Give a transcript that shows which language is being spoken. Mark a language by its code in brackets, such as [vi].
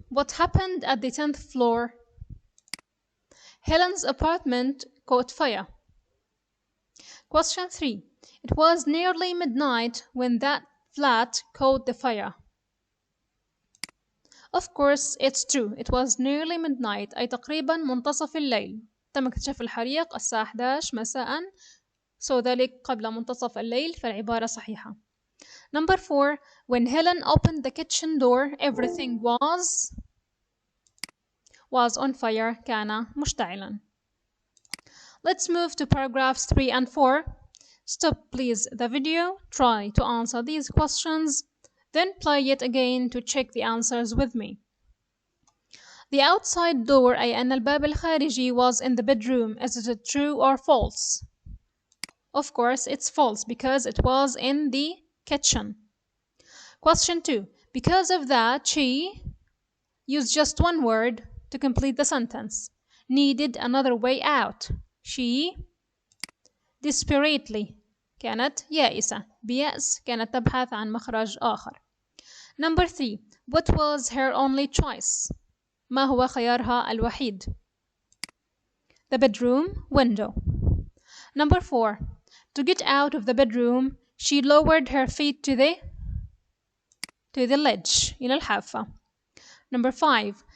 [en] What happened at the 10th floor? Helen's apartment caught fire. Question 3. It was nearly midnight when that flat caught the fire. Of course, it's true. It was nearly midnight, [ar] أي تقريبا منتصف الليل. تم اكتشاف الحريق الساعة 11 مساء. [en] So [ar] ذلك قبل منتصف الليل فالعبارة صحيحة. [en] Number 4. When Helen opened the kitchen door, everything was on fire. [ar] كان مشتعلا. [en] Let's move to paragraphs 3 and 4. Stop please the video, try to answer these questions, then play it again to check the answers with me. The outside door [ar] أي أن الباب الخارجي [en] was in the bedroom. Is it true or false? Of course it's false because it was in the kitchen. Question 2. Because of that, she used just one word to complete the sentence. Needed another way out. She desperately [ar] كانت يائسة. بيأس كانت تبحث عن مخرج آخر. [en] Number 3. What was her only choice? [ar] ما هو خيارها الوحيد? [en] The bedroom window. Number 4. To get out of the bedroom, she lowered her feet to the ledge, [ar] إلى الحافة. [en] Number 5.